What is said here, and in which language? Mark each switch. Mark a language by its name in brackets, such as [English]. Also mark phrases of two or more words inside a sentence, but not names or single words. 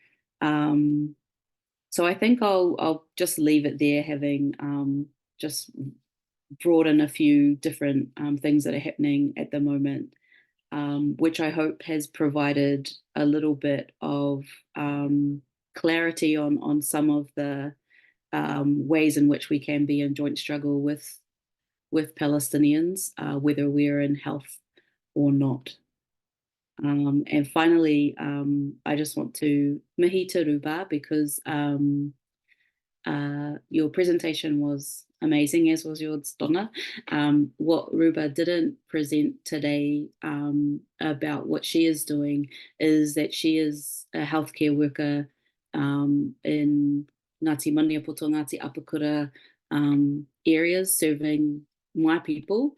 [English] So I think I'll just leave it there, having just brought in a few different things that are happening at the moment, which I hope has provided a little bit of clarity on some of the ways in which we can be in joint struggle with Palestinians, whether we're in health or not. And finally, I just want to [Māori] mihi te [English] Ruba, because your presentation was amazing, as was yours, Donna. What Ruba didn't present today about what she is doing is that she is a healthcare worker in Ngāti Maniapoto, Ngāti Apakura areas, serving my people.